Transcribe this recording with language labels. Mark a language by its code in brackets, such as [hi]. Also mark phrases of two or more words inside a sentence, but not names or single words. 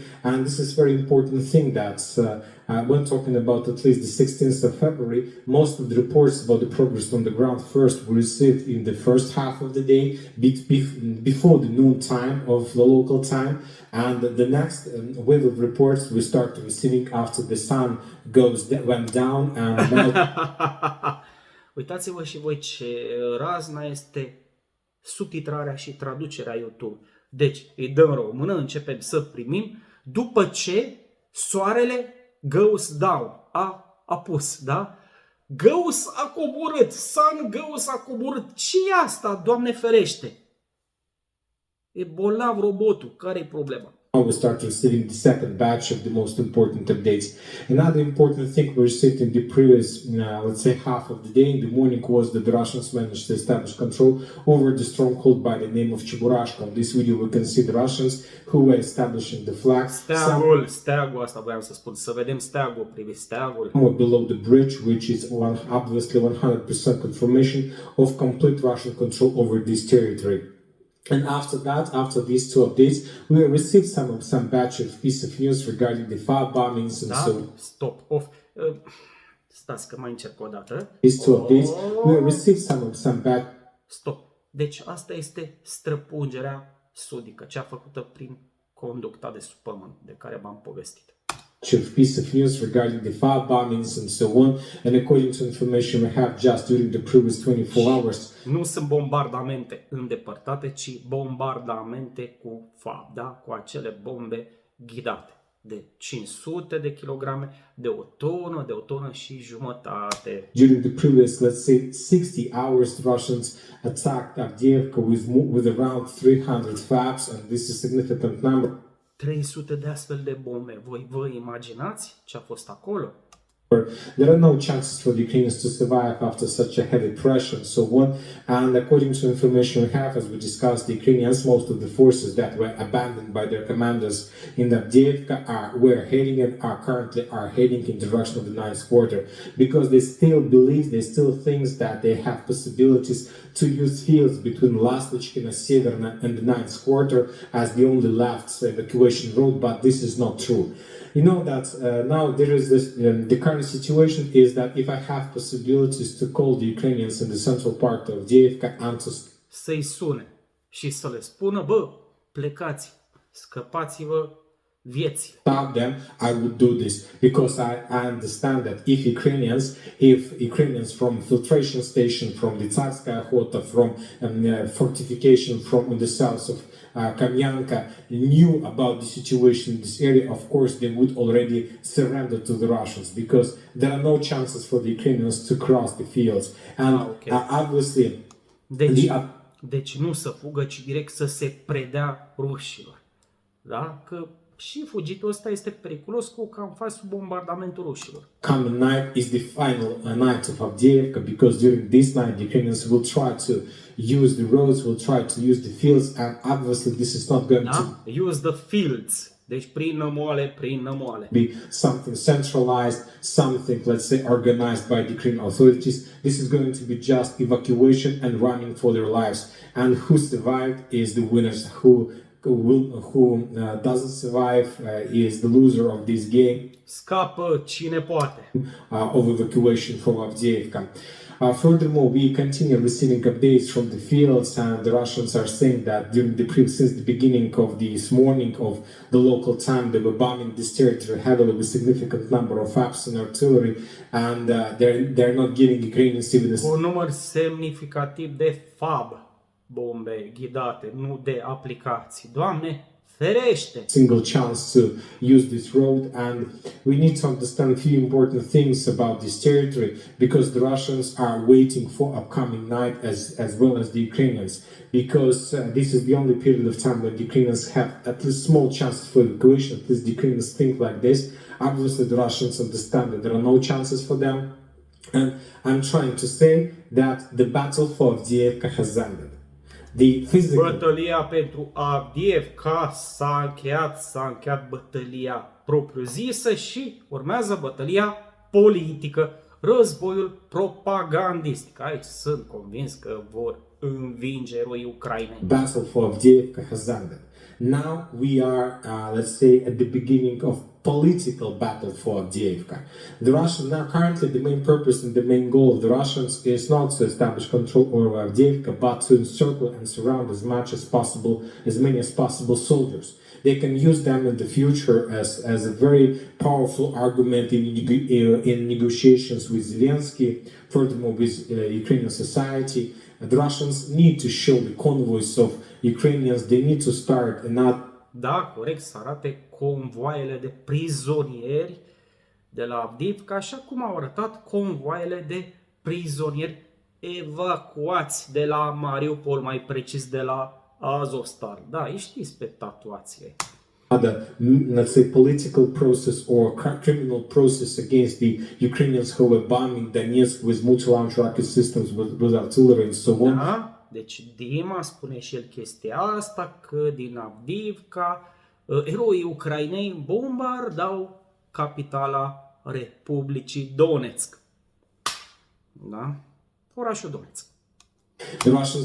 [en] And this is very important thing that when talking about at least the 16th of February, most of the reports about the progress on the ground first were received in the first half of the day, before the noon time of the local time, and the next wave of reports we start receiving after the sun went down and [ro] Uitați-vă și voi ce razna este subtitrarea și traducerea YouTube. Deci îi dăm română, începem să primim după ce soarele [en] goes down, [ro] a apus, da? Goes a coborât, [en] sun goes [ro] a coborât. Ce e asta, Doamne ferește? E bolnav robotul, care e problema? [en] we start receiving the second batch of the most important updates. Another important thing we received in the previous, let's say, half of the day in the morning was that the Russians managed to establish control over the stronghold by the name of Cheburashka. In this video we can see the Russians who were establishing the flag. [ro] Steagul asta voiam să spun, să vedem steagul, priviți steagul. [en] Below the bridge, which is obviously 100% confirmation of complete Russian control over this territory. And after that, after these two updates, we received some batch of piece of news regarding the fire bombings and so. Stop off. [ro] Stați că mai încerc o dată. [en] These two updates, we received some batch. Stop. [ro] Deci asta este străpungerea sudică, cea făcută prin conducta de sub pământ, de care v-am povestit. [en] Piece of news regarding the fire bombings and so on, and according to information we have just during the previous 24 hours. [ro] Nu sunt bombardamente îndepărtate, ci bombardamente cu fab, da? Cu acele bombe ghidate de 500 de kilograme, de o tonă și jumătate. [en] During the previous, let's say, 60 hours, the Russians attacked Avdiivka with around 300 fabs, and this is a significant number. [ro] 300 de astfel de bombe. Voi vă imaginați ce a fost acolo? [en] There are no chances for the Ukrainians to survive after such a heavy pressure and so on. And according to information we have, as we discussed, the Ukrainians, most of the forces that were abandoned by their commanders in Avdiivka were heading and currently are heading in the direction of the ninth quarter, because they still think that they have possibilities to use fields between Laslichkina, Severna and the ninth quarter as the only left evacuation road, but this is not true. You know that now there is this, the current situation is that if I have possibilities to call the Ukrainians in the central part of Avdiivka and to [ro] să-i sune și să le spună, bă, plecați, scăpați-vă vieții. [en] Stop them, I would do this, because I understand that if Ukrainians from filtration station, from the Tsarskaya Hota, from fortification from the south of Kamyanka knew about the situation in this area, of course they would already surrender to the Russians, because there are no chances for the Ukrainians to cross the fields. And obviously... [ro] Deci nu să fugă, ci direct să se predea rușilor. Da? Că și fugitul ăsta este periculos cu că am fost sub bombardamentul rușilor. [en] Coming night is the final night of Avdiivka, because during this night the Ukrainians will try to use the roads, will try to use the fields, and obviously this is not going to use the fields. [ro] Deci prin nămoale. [en] Be something centralized, something, let's say, organized by the Ukrainian authorities. This is going to be just evacuation and running for their lives. And who survived is the winners. Who doesn't survive is the loser of this game. [ro] Scapă cine poate. [en] Of evacuation from Avdiivka. Furthermore, we continue receiving updates from the fields, and the Russians are saying that since the beginning of this morning of the local time, they were bombing this territory heavily with significant number of FABs and artillery, and they're not giving Ukrainians even [ro] un număr semnificativ de FAB bombe ghidate, nu de aplicații. Doamne, ferește! [en] Single chance to use this road, and we need to understand a few important things about this territory, because the Russians are waiting for upcoming night as well as the Ukrainians, because this is the only period of time when the Ukrainians have at least small chances for evacuation. At least the Ukrainians think like this. Obviously the Russians understand that there are no chances for them, and I'm trying to say that the battle for Avdiivka has ended. [ro] Bătălia pentru Avdiivka s-a încheiat bătălia propriu-zisă și urmează bătălia politică, războiul propagandistic. Aici sunt convins că vor învinge eroii Ucrainei. [en] Battle for Avdiivka has ended. Now we are, let's say, at the beginning of political battle for Avdiivka. The Russians now currently the main purpose and the main goal of the Russians is not to establish control over Avdiivka, but to encircle and surround as much as possible, as many as possible soldiers. They can use them in the future as a very powerful argument in negotiations with Zelensky, furthermore with Ukrainian society. The Russians need to show the convoys of Ukrainians. They need to start not. [ro] Da, corect, să arate convoaiele de prizonieri de la Avdiivka, așa cum au arătat convoaiele de prizonieri evacuați de la Mariupol, mai precis de la Azovstal. Da, îi știți pe tatuație. [en] Other, let's say, political process or criminal process against the Ukrainians who were bombing Donetsk with multi-launch rocket systems, with artillery and so on. [ro] Da? Deci Dima spune și el chestia asta, că din Avdiivka eroii ucraineni bombardau capitala Republicii Donetsk. Da? Orașul Donetsk. [en] The Russians.